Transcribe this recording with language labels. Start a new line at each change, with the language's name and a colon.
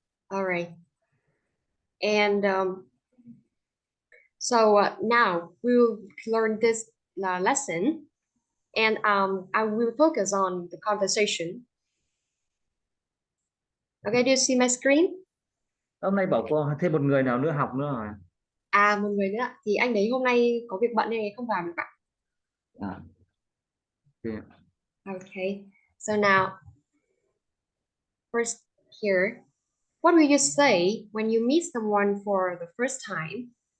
English: All right. And so now we will learn this lesson, and I will focus on the conversation. Okay, do you see my screen?
Vietnamese: Hôm nay bảo cô thêm một người nào nữa học nữa rồi. À, một người nữa ạ. Thì anh đấy hôm nay có việc bận nên không vào được ạ. À, okay.
English: Okay, so now first here, what will you say when you meet someone for the first time?